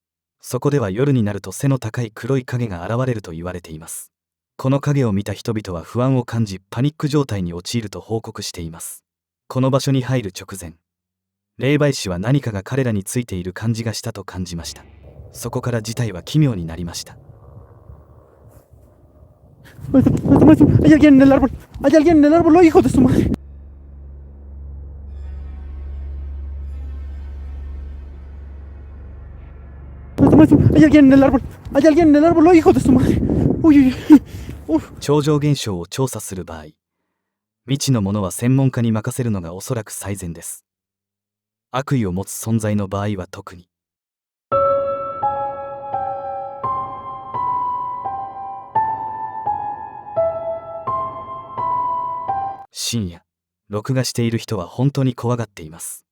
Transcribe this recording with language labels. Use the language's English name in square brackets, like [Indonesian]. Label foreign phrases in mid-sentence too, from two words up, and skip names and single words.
[Japanese] そこでは夜になると背の高い黒い影が現れると言われています。この影を見た人々は不安を感じ、パニック状態に陥ると報告しています。この場所に入る直前、霊媒師は何かが彼らについている感じがしたと感じました。そこから事態は奇妙になりました。 [Spanish] Hay alguien en el árbol. Hay alguien en el árbol. ¡Oh, hijo de su madre! Hay alguien en el árbol. Hay alguien en el árbol. ¡Oh, hijo de su madre! Uy, uy, uy. [Japanese] 超常現象を調査する場合、未知のものは専門家に任せるのがおそらく最善です。悪意を持つ存在の場合は特に。深夜、録画している人は本当に怖がっています。